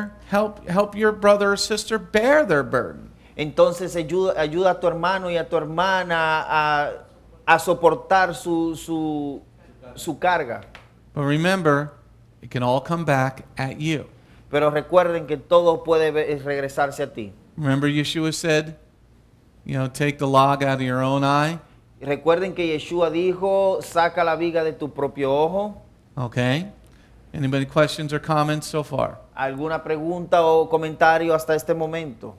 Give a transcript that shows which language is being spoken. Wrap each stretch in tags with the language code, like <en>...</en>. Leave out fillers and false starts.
<en>Help your brother or sister bear their burden.</en> <es>Entonces ayuda a tu hermano y a tu hermana a soportar su carga.</es> <en>But remember, it can all come back at you.</en> <es>Pero recuerden que todo puede regresarse a ti.</es> <en>Remember Yeshua said, take the log out of your own eye.</en> <es>Recuerden que Yeshua dijo, saca la viga de tu propio ojo.</es> <en>Okay? Anybody questions or comments so far?</en> <es>¿Alguna pregunta o comentario hasta este momento?</es>